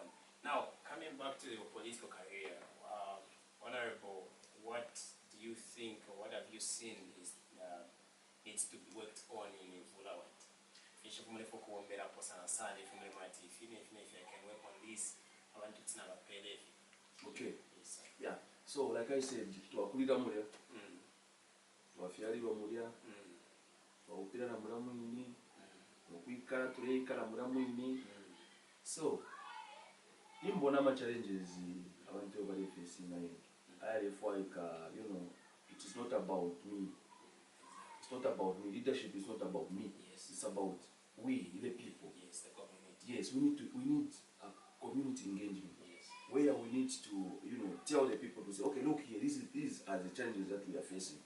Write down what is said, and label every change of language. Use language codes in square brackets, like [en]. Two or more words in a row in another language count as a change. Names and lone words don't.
[en] Now, coming back to your political career, Honorable, what do you think, or what have you seen needs to be worked on in Vulawan? If I can work on this, I want to know okay. Yes, yeah. So like I said, [bem] twakulira mulya. Twafyalirwa mulya. Twawukira na mulamu ini. Okwikala tulekala mulamu ini. So, imbona ma challenges abantu bali facing nayo. [en] I feel like it is not about me. It's not about me. Leadership is not about me. Yes. It's about we, the people. Yes, the community. Yes, we need a community engagement. Yes. Where we need to, tell the people to say, okay, look here, these are the challenges that we are facing.